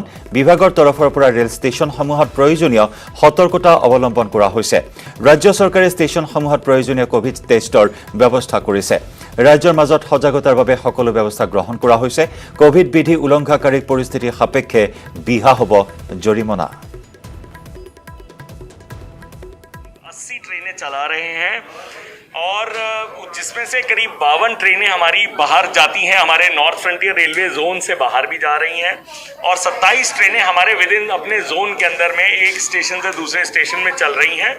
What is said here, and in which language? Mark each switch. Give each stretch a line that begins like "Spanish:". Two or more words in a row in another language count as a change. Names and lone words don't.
Assamese: বিভাগৰ তৰফৰ পৰা ৰেল ষ্টেচনসমূহত প্ৰয়োজনীয় সতৰ্কতা অৱলম্বন কৰা হৈছে। ৰাজ্য চৰকাৰে ষ্টেচনসমূহত প্ৰয়োজনীয় কোভিড টেষ্টৰ ব্যৱস্থা কৰিছে। ৰাজ্যৰ মাজত সজাগতাৰ বাবে সকলো ব্যৱস্থা গ্ৰহণ কৰা হৈছে। কোভিড বিধি উলংঘাকাৰীক পৰিস্থিতি সাপেক্ষে বিহা হ'ব জৰিমনা।
Hindi: 80 ट्रेनें चला रहे हैं और जिसमें से करीब 52 ट्रेनें हमारी बाहर जाती हैं, हमारे नॉर्थ फ्रंटियर रेलवे जोन से बाहर भी जा रही हैं, और 27 ट्रेनें हमारे
English: with in
Hindi: अपने जोन के अंदर में एक स्टेशन से दूसरे स्टेशन में चल रही हैं।